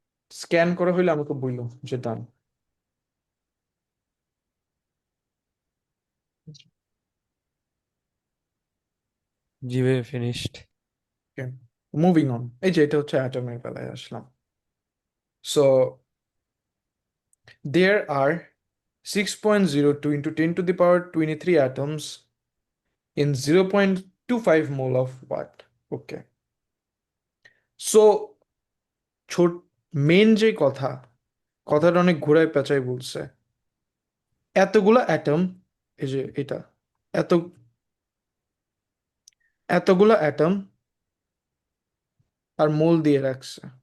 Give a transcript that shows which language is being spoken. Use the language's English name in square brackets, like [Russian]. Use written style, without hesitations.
[Bangla] Scan করা হইলে আমাকে বললো যে ডান। জি ভাইয়া, ফিনিশড। [English] Okay, moving on. [Bangla] এই যে এটা হচ্ছে অ্যাটমের বেলায় আসলাম। [English] So there are 6.02 into 10 to the power 23 atoms in 0.25 mole of what? Okay. [Bangla] So ছোট মেন যে কথাটা অনেক ঘোরায় পেঁচায় বলছে। এতগুলা অ্যাটম, এই যে এটা, এত এতগুলা অ্যাটম আর মোল দিয়ে রাখছে।